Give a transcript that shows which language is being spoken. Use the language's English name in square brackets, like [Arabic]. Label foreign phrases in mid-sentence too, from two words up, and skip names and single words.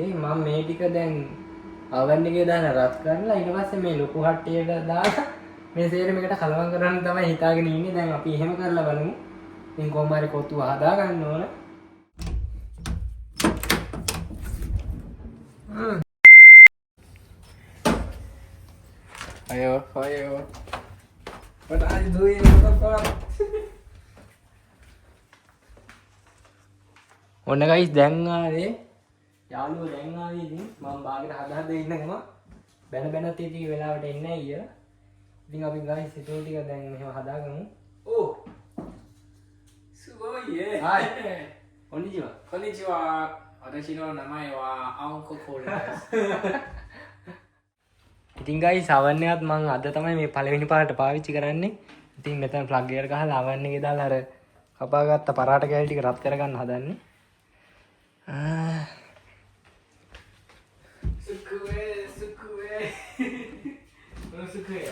[Sinhala] මම මේ ටික දැන් oven එකේ දාලා රත් කරලා ඊට පස්සේ මේ ලොකු හට්ටියට දාලා මේ සේරම එකට කලවම් කරන්න තමයි හිතාගෙන ඉන්නේ. දැන් අපි එහෙම කරලා බලමු. ඉතින් කොහොම හරි කොත්තුව හදා ගන්න ඕන. අයෝ. [English] What are you doing? [Sinhala] ඔන්න ගයිස් දැන් ආවේ. යාළුවෝ දැන් ආවේ ඉතින් මම බාගෙට හදා ඉන්නකම බැන තීටි වෙලාවට එන්නේ අයියා. ඉතින් අපි ගයිස් ඉතින් ටික දැන් මෙහෙම හදාගමු. [Japanese] おお。すごい。はい. කොන්නිචිවා. こんにちは。私の名前はAonko Koolです. [Sinhala] ඉතින් ගයිස් oven එකත් මම අද තමයි මේ පළවෙනි පාරට පාවිච්චි කරන්නේ. ඉතින් මෙතන ප්ලග් එකට ගහලා oven එකේ දාලා අර කපාගත්ත පරාට කෑලි ටික රත් කරගන්න හදන්නේ. Sukue.